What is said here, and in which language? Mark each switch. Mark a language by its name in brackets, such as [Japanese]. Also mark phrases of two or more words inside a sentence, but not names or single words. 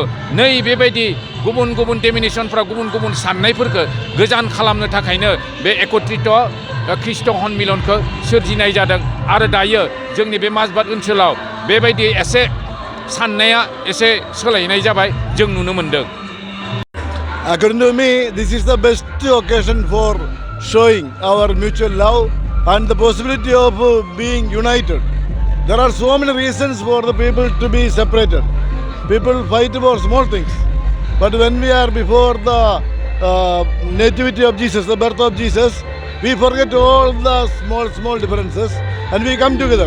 [Bodo] नै बेबायदि गुबुन गुबुन डेमिनेशनफ्रा गुबुन गुबुन साननायफोरखौ गोजान खालामनो थाखायनो बे एकत्रित ख्रिस्ट' हनमिलनखौ सोरजिनाय जादों आरो दायो जोंनि बे माजबाद ओनसोलाव बेबायदि एसे साननाया एसे सोलायनाय जाबाय जों नुनो मोनदों। [English] According to me, this is the best occasion for showing our mutual love and the possibility of being united. There are so many reasons for the people to be separated. People fight for small things. But when we are before the nativity of Jesus, the birth of Jesus, we forget all the small differences and we come together.